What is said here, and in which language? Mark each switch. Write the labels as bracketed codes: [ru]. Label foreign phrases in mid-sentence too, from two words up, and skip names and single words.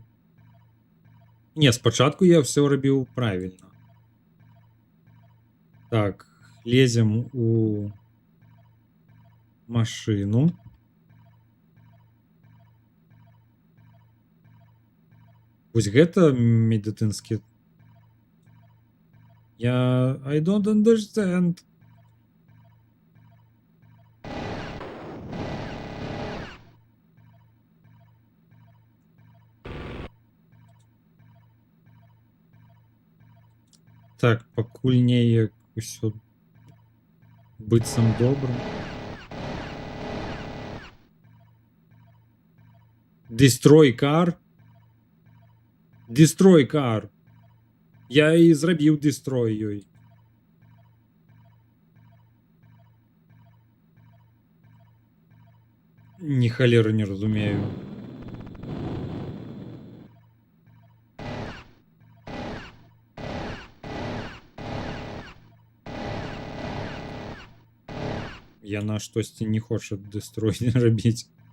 [be] Не, спачатку я ўсё рабіў правільна. Так, лезем у машыну. Вось гэта медыцынскі... [en] I don't understand. [be] Так, пакуль неяк усё быццам добра. [en] Destroy car? Destroy car. [be] Я і зрабіў destroy ёй. Ні халеры не разумею. Яна штосьці не хоча destroy рабіць.